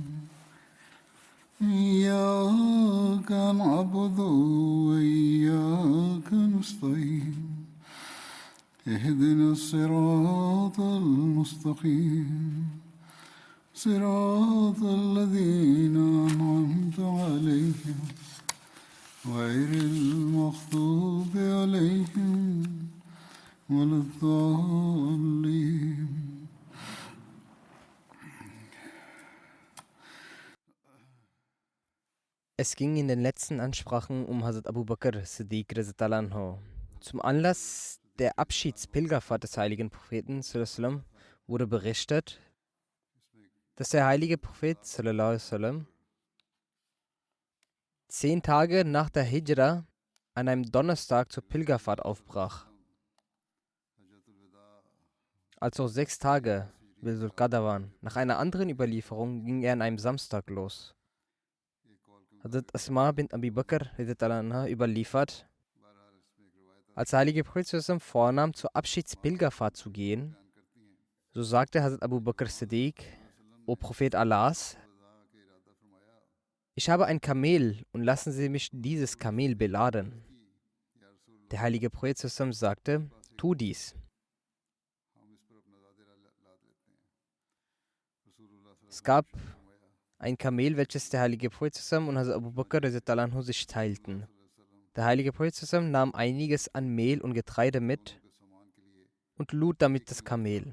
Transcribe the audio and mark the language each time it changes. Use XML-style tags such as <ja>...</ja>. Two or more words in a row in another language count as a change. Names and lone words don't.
<ar>إياك نعبد وإياك نستعين اهدنا الصراط المستقيم صراط الذين أنعمت عليهم غير المغضوب عليهم ولا الضالين.</ar> <de>Es ging in den letzten Ansprachen um Hazrat Abu Bakr Siddiq</de> <ar>رضي الله عنه.</ar> <de>Zum Anlass der Abschiedspilgerfahrt des heiligen Propheten</de> <ar>صلى الله عليه وسلم</ar> <de>wurde berichtet, dass der heilige Prophet</de> <ar>صلى الله عليه وسلم</ar> <de>10 Tage nach der Hijra an einem Donnerstag zur Pilgerfahrt aufbrach. Als noch 6 Tage Dhul Qadr waren. Nach einer anderen Überlieferung ging er an einem Samstag los. Hazrat Asma bint Abi Bakr</de> <ar>رضي الله عنها</ar> <de>überliefert, als der heilige Prophet</de> <ar>صلى الله عليه وسلم</ar> <de>vornahm, zur Abschiedspilgerfahrt zu gehen, so sagte Hazrat Abu Bakr Siddiq: O Prophet Allahs, ich habe ein Kamel und lassen Sie mich dieses Kamel beladen. Der heilige Prophet</de> <ar>صلى الله عليه وسلم</ar> <de>sagte: Tu dies. Es gab ein Kamel, welches der heilige Prophet</de> <ar>صلى الله عليه وسلم</ar> <de>und Hazrat Abu Bakr</de> <ar>رضي الله عنه</ar> <de>sich teilten. Der heilige Prophet</de> <ar>صلى الله عليه وسلم</ar> <de>nahm einiges an Mehl und Getreide mit und lud damit das Kamel.</de>